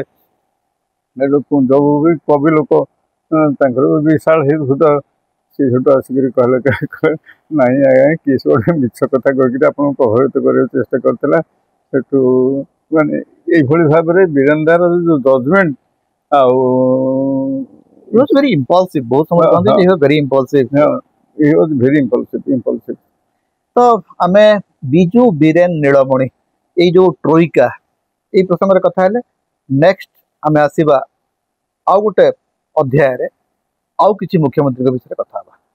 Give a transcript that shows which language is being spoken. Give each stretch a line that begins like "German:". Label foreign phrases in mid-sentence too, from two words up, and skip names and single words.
Odia: କୁଞ୍ଜ ବି କବି ଲୋକ, ତାଙ୍କର ବି ବିଶାଳ ହୃଦୟ। ସେ ସେଠୁ ଆସିକିରି କହିଲେ ନାଇଁ ଆଜ୍ଞା କିଏ ସେ ଗୋଟେ ମିଛ କଥା କହିକିରି ଆପଣଙ୍କୁ ପ୍ରଭାବିତ କରିବାକୁ ଚେଷ୍ଟା କରିଥିଲା। ସେଠୁ ମାନେ ଏଇଭଳି ଭାବରେ ବୀରେନ୍ଦ୍ରର ଯୋଉ ଜଜମେଣ୍ଟ ଆଉ
English: He was very impulsive.
Odia: ବହୁତ ସମୟ କହନ୍ତି
English: he was very impulsive. he was very impulsive.
Odia: ତ ଆମେ ବିଜୁ ବୀରେନ ନୀଳମଣି ଏଇ ଯୋଉ ଟ୍ରୋଇକା ଏଇ ପ୍ରସଙ୍ଗରେ କଥା ହେଲେ, ନେକ୍ସଟ ଆମେ ଆସିବା ଆଉ ଗୋଟେ ଅଧ୍ୟାୟରେ ଆଉ କିଛି ମୁଖ୍ୟମନ୍ତ୍ରୀଙ୍କ ବିଷୟରେ କଥା ହେବା।